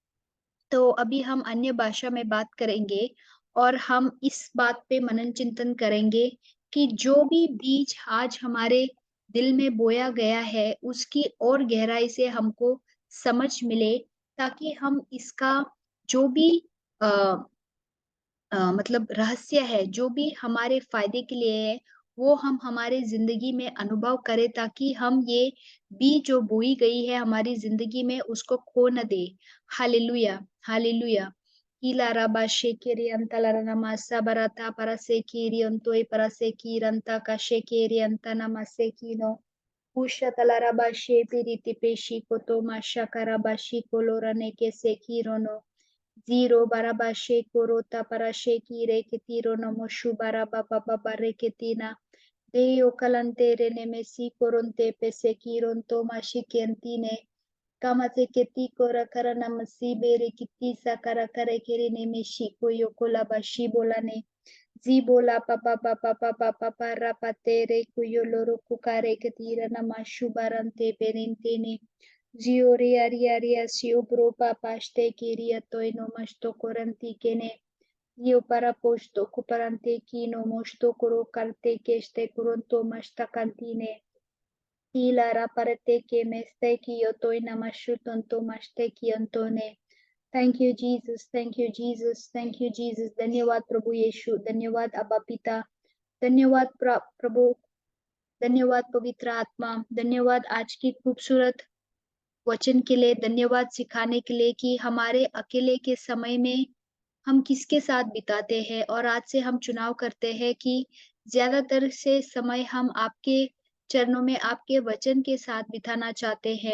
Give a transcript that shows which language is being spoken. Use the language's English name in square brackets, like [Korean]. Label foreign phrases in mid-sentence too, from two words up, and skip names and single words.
[Hindi] तो अभी हम अन्य भाषा में बात करेंगे और हम इस बात पे मनन चिंतन करेंगे कि जो भी बीज आज हमारे दिल में बोया गया है, उसकी और गहराई से हमको समझ मिले, ताकि हम इसका जो भी अ मतलब रहस्य है, जो भी हमारे फ़ायदे के लिए है, वो हम हमारे ज़िंदगी में अनुभव करें, ताकि हम ये बीज जो बोई गई है हमारी ज़िंदगी में उसको खो ना दें। हालेलुया, हालेलुया। Ila raba shekeri antala namasa barata para sekiri antoi para sekiranta ka shekeri antana masekino. Usha talaraba shepiriti peshi koto mashakaraba kolorane ke sekirono. Zero barabashe korota parashe kire ketiro nomoshu baraba baba bareketina. Deo kalantere nemesi koronte pese kironto mashikiantine. Kamate keti kora kara namasi bere kiti sakara kare kere nemeshi koyo kola bashi bolane. Zibola papa papa papa papa rapatere kuyo loro kukare ketira namashu barante perintene. Ziori ariaria sio pro papaste kiria toino masto koranti kene. Io paraposto kuparante kino mosto koro karte keste kuronto masta kantine. Ilara parate ke meste ki yotoi namashu tonto maste ki antone. [English] Thank you Jesus, thank you Jesus, thank you Jesus. [Hindi] धन्यवाद प्रभु यीशु, धन्यवाद अब्बा पिता, धन्यवाद प्रभु, धन्यवाद पवित्र आत्मा, धन्यवाद आज की खूबसूरत वचन के लिए, धन्यवाद सिखाने के लिए कि हमारे अकेले के समय में हम किसके साथ बिताते हैं, और आज से हम चुनाव करते हैं कि ज़्यादातर से समय हम आपके चरणों में, आपके वचन के साथ बिताना चाहते हैं।